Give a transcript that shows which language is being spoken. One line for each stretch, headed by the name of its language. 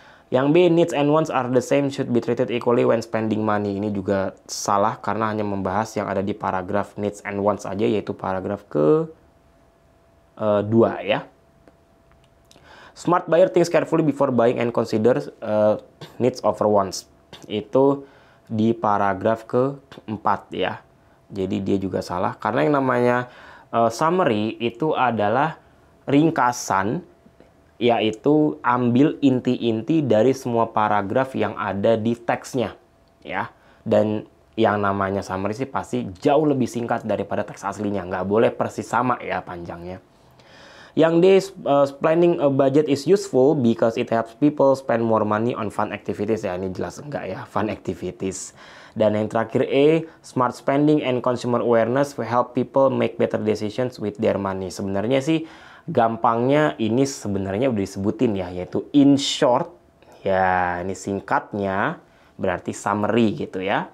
Indonesian: Yang B,
English: needs and wants are the same, should be treated equally when spending money.
Indonesian: Ini juga salah karena hanya membahas yang ada di paragraf needs and wants aja, yaitu paragraf ke-2 ya.
English: Smart buyer thinks carefully before buying and considers needs over wants.
Indonesian: Itu di paragraf ke-4 ya. Jadi dia juga salah karena yang namanya summary itu adalah ringkasan, yaitu ambil inti-inti dari semua paragraf yang ada di teksnya ya. Dan yang namanya summary sih pasti jauh lebih singkat daripada teks aslinya. Nggak boleh persis sama ya panjangnya. Yang D,
English: planning a budget is useful because it helps people spend more money on fun activities.
Indonesian: Ya, ini jelas enggak ya,
English: fun activities.
Indonesian: Dan yang terakhir
English: E, smart spending and consumer awareness will help people make better decisions with their money.
Indonesian: Sebenarnya sih gampangnya ini sebenarnya udah disebutin ya, yaitu
English: in short.
Indonesian: Ya, ini singkatnya berarti summary gitu ya.